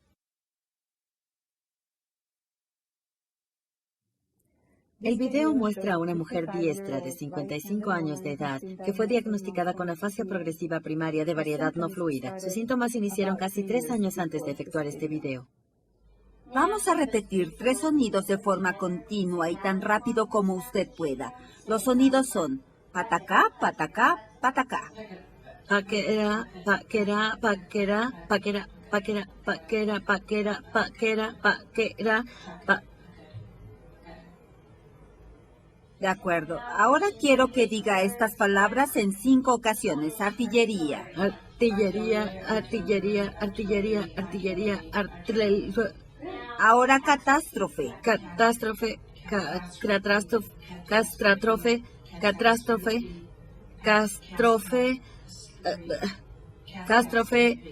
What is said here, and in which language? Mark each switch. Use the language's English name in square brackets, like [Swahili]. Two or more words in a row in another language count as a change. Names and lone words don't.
[Spanish] El video muestra a una mujer diestra de 55 años de edad que fue diagnosticada con afasia progresiva primaria de variedad no fluida. Sus síntomas iniciaron casi 3 años antes de efectuar este video. Vamos a repetir 3 sonidos de forma continua y tan rápido como usted pueda. Los sonidos son patacá, patacá, patacá. Paquera, paquera, paquera, paquera, paquera, paquera, paquera, paquera, paquera, De acuerdo. Ahora quiero que diga estas palabras en 5 ocasiones. Artillería. Artillería, artillería, artillería, artillería, Ahora catástrofe. catástrofe, catástrofe, catástrofe, catástrofe, catástrofe.